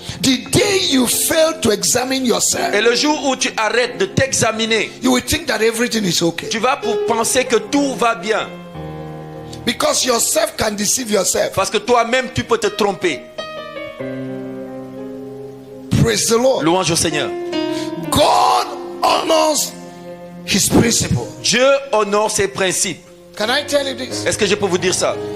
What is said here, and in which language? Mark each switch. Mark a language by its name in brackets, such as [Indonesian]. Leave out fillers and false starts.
[English] The day you fail to examine yourself, [French] Et le jour où tu arrêtes de t'examiner, [English] you will think that everything is okay. [French] tu vas pour penser que tout va bien. [English] Because yourself can deceive yourself. [French] Parce que toi-même tu peux te tromper. [English] Praise the Lord. [French] Louange au Seigneur. [English] God honors his principle. [French] Dieu honore ses principes. [English] Can I tell you this? [French] Est-ce que je peux vous dire ça?